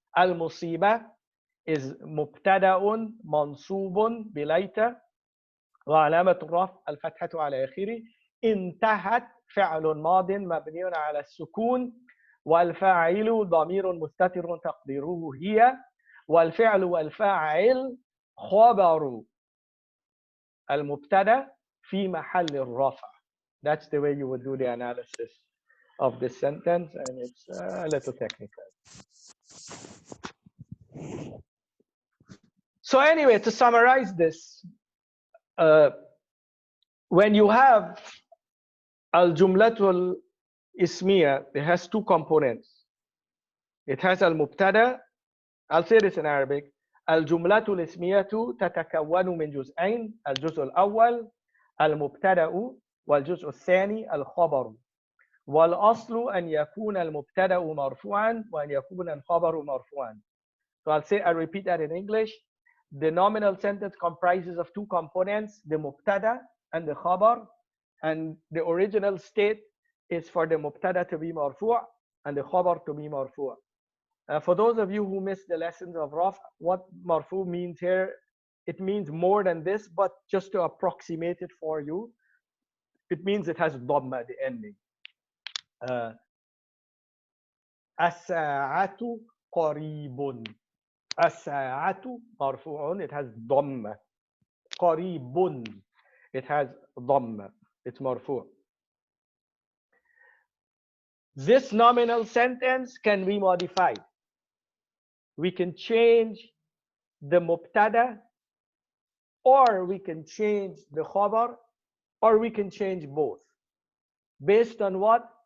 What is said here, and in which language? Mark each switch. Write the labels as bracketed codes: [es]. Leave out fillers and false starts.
[ar] Al-musiba is مبتدأ منصوب بليت وعلامة الرفع الفتحة على آخره. انتهت فعل ماض مبني على السكون والفاعل ضمير مستتر تقديره هي والفعل والفاعل خبر المبتدا في محل الرفع. [en] That's the way you would do the analysis of this sentence, and it's a little technical. So anyway, to summarize this, when you have al-jumlatul ismiya, it has two components. It has al-mubtada. I'll say this in Arabic. [ar] al-jumlatul ismiyatu tatakawwanu min juz'ain. al-juz' al-awwal al-mubtada'u wal-juz' al-thani al-khabaru. والأصل أن يكون المبتدأ مرفوعا وأن يكون الخبر مرفوعا. [en] So I'll repeat that in English. The nominal sentence comprises of two components, the mubtada and the khabar, and the original state is for the mubtada to be marfu' and the khabar to be marfu'. For those of you who missed the lessons of raf, what marfu' means here, it means more than this, but just to approximate it for you, it means it has dhamma at the ending. [ar] الساعة قريب. الساعة مرفوع, [en] it has [ar] ضمة. [en] قريب, it has ضمة, it's مرفوع. This nominal sentence can be modified. We can change the mubtada, or we can change the khabar, or we can change both. Based on what?